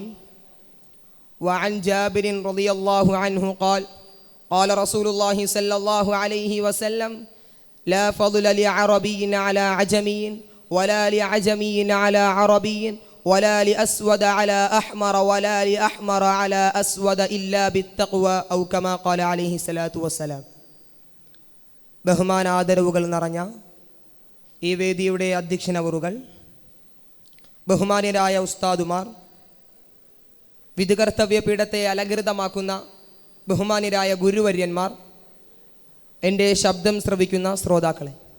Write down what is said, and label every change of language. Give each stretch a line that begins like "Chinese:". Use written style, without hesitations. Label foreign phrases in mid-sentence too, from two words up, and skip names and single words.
Arabic: وعن جابر رضي الله عنه قال قال رسول الله صلى الله عليه وسلم: لا فضل لعربي على عجمي ولا لعجمي على عربي ولا لأسود على أحمر ولا لأحمر على أسود إلا بالتقوى أو كما قال عليه الصلاة والسلام.
Malayalam: ബഹുമാനാദരവുകൾ നിറഞ്ഞ ഈ വേദിയുടെ അധ്യക്ഷനവറുകൾ, ബഹുമാന്യരായ ഉസ്താദുമാർ, വിധികർത്തവ്യ പീഠത്തെ അലങ്കൃതമാക്കുന്ന ബഹുമാന്യരായ ഗുരുവര്യന്മാർ, എൻ്റെ ശബ്ദം ശ്രവിക്കുന്ന ശ്രോതാക്കളെ,